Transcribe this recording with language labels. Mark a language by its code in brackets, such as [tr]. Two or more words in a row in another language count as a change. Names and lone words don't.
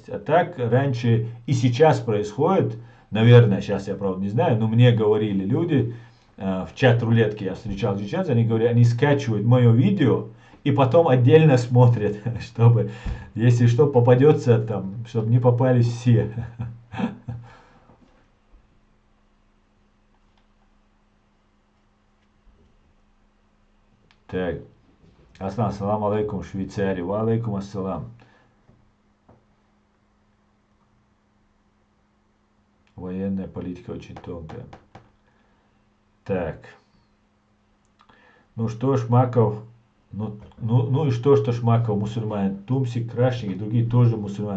[ru] А так раньше и сейчас происходит, наверное, сейчас я правда не знаю, но мне говорили люди, в чат рулетки я встречал сейчас, они говорят, они скачивают мое видео и потом отдельно смотрят, чтобы, если что попадется там, чтобы не попались все. Так, [ar] السلام عليكم, Швейцария, وعليكم السلام. [ru] Военная политика очень тонкая. Так. Ну что, Шмаков, ну и что Шмаков мусульманин, Тумсик, Крашник и другие тоже мусульмане.